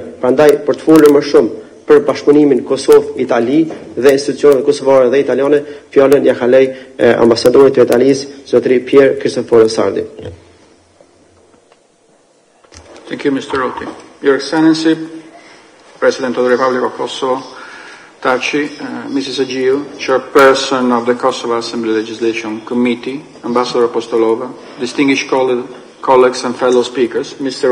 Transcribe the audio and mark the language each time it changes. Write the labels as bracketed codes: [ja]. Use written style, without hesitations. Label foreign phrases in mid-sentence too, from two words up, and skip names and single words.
[sq] Prandaj, për të folur më shumë për bashkëpunimin Kosovë-Itali dhe institucionet kosovare dhe italiane, fjalën ja kaloj ambasadorit të Italisë, zotëri Pier Cristoforo Sardi. [en] Thank you, Mr. Roti. Your Excellency, President of the Republic of Kosovo, Taci, Mrs. Agiu, Chairperson of the Kosovo Assembly Legislation Committee, Ambassador Apostolova, distinguished colleagues and fellow speakers, Mr.